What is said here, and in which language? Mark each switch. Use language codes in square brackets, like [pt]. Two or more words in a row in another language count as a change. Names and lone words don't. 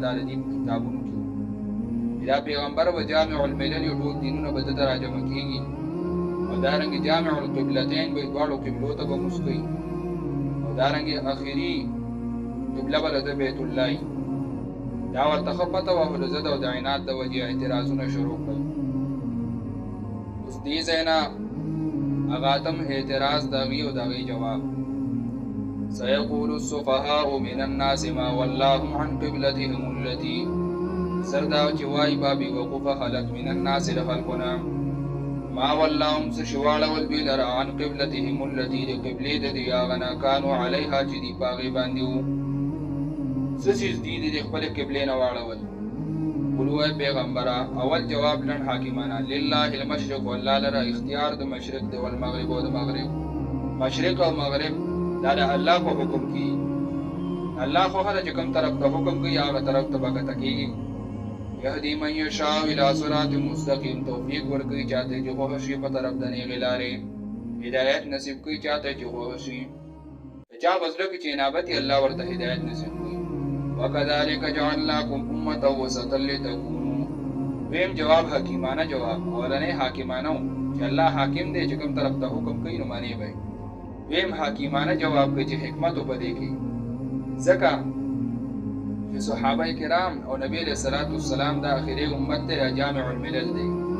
[ps] دا د دې په کتابونو کې دا پیغمبر به [ar] جامع الملل [ps] یو ټول دینونه به ده ته راجمع کېږي او دارنګې [ar] جامع القبلتین [ps] به دواړو قبلو ته به مونځ کوي او دارنګې آخري قبله به د بیت الله وي. دا ورته ښه پته وه خو د ضد او د عناد د وجې اعتراضونه شروع کړل. اوس دې ځای نه هغه اتم اعتراض د هغې او د هغې جواب. [ar] سيقول السفهاء من الناس ما ولاهم عن قبلتهم التي [ps] سردا چې وایي با بې وقوفه خلک [ar] من الناس [ps] د خلکونه [ar] ما ولاهم [ps] څه چې واړول دوی لره [ar] عن قبلتهم التي [ps] د قبلې د دې هغه نه [ar] کانو علیها [ps] چې دي په هغې باندې وو. څه څیز دي د خپلې قبلې نه واړول. قل وای پیغمبره اول جواب لنډ حاکمانه [ar] لله المشرق [ps] والله لره اختیار د مشرق دی والمغرب او د مغرب. مشرق او مغرب دا د الله په حکم کې. الله خو هله چې کوم طرف ته حکم کوي هغه طرف ته به کته کېږي. [ar] یهدي من یشاء الی صراط مستقیم [ps] توفیق ورکوي چاته چې خوښه شي په طرف د نیغې لارې. هدایت نصیب کوي چاته چې خوښه شي. د چا په زړه کې چې انابت وي الله ورته هدایت نصیب کوي. [ar] وكذلك جعلناكم أمة وسطا لتكونوا. [ps] ویم جواب حکیمانه جواب اولنی حاکمانه چې الله حاکم دی چې کوم طرف ته حکم کوي نو معنی به ویم حاکمانه جواب کوي چې حکمت په دې کې ځکه چې صحابه کرام او نبی [ar] علیه السلام [ps] د آخري امت دی [ar] جامع الملل [ps] دی.